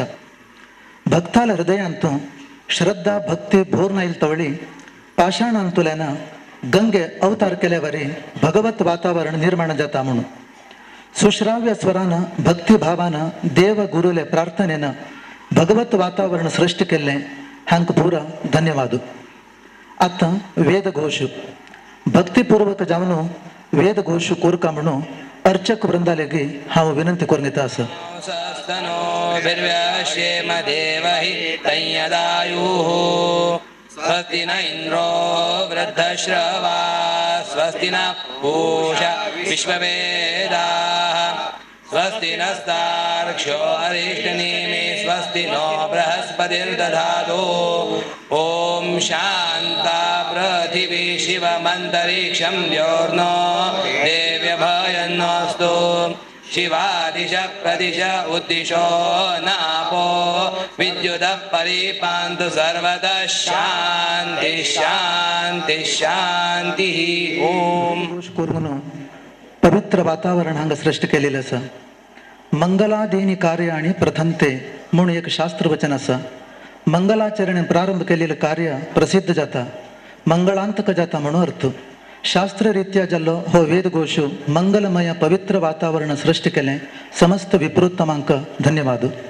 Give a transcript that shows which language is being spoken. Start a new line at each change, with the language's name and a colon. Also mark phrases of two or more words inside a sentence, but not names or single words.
Konkani: भक्ताल हृदयांतू श्रद्धा भक्ती भोर नाईल तवळी पाषाणांतुल्यान गंगे अवतार केल्या वरी भगवत वातावरण निर्माण जाता म्हणून सुश्राव्य स्वरान भक्तिभावान देव गुरुले प्रार्थनेन भगवत वातावरण सृष्टी केल्ले हांक पुरा धन्यवाद. आतां वेद घोष भक्तिपूर्वक जावन वेद घोष कोरका म्हणून अर्चक वृंदालेगी हांव विनंती करून येता आसा.
Sanskrit: स्वस्ति न इंद्रो वृद्धश्रवा स्वस्ति न पूषा विश्ववेदाः स्वस्ति नस्तार्क्ष्यो अरिष्टनेमि स्वस्ति नो बृहस्पतिर्दधातु. ॐ शान्ता पृथिवी शिवमन्तरिक्षं द्योर्नो देव्यभयन्नोऽस्तु. शिवादिश प्रदिश उद्दिशो नापो विद्युतः परिपान्तु सर्वतः शान्ति शान्ति शान्तिः. ओम
Konkani: पवित्र वातावरण हांगा सृष्टी केलेलं आसा. मंगलादेनी कार्य आणि प्रथमते म्हणून एक शास्त्र वचन आसा. मंगलाचरणे प्रारंभ केलेलं कार्य प्रसिद्ध जाता, मंगळांतक जाता म्हणून अर्थ. शास्त्ररीत्या जाल्लो हो वेदघोष मंगलमय पवित्र वातावरण सृष्टी केले समस्त विप्रोत्तमांक धन्यवाद.